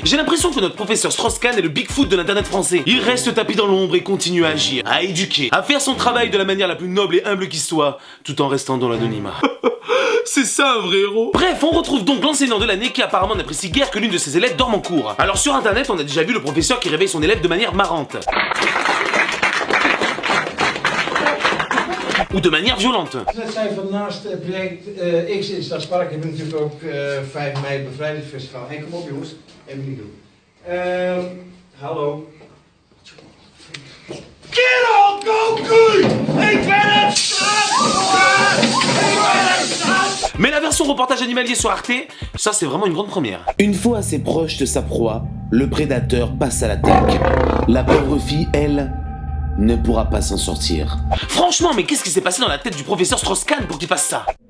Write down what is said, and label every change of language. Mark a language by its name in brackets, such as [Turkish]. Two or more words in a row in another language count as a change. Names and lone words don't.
[French] J'ai l'impression que notre professeur Strauss-Kahn est le Bigfoot de l'internet français. Il reste tapis dans l'ombre et continue à agir, à éduquer, à faire son travail de la manière la plus noble et humble qui soit, tout en restant dans l'anonymat. C'est ça un vrai héros. Bref, on retrouve donc l'enseignant de l'année qui apparemment n'apprécie guère que l'une de ses élèves dorme en cours. Alors sur internet, on a déjà vu le professeur qui réveille son élève de manière marrante. Ou de manière violente. [Dutch] Dat zijn van naast het project X in Stadspark hebben we natuurlijk ook 5 mei bevrijdingsfestival. Hey, kom op jongens, even niet doen. Hallo. Kerel, Goku! Ik ben het! [French] Mais la version reportage animalier sur Arte, ça c'est vraiment une grande première. Une fois assez proche de sa proie, le prédateur passe à l'attaque. La pauvre fille, elle, ne pourra pas s'en sortir. Franchement, mais qu'est-ce qui s'est passé dans la tête du professeur Strauss-Kahn pour qu'il fasse ça?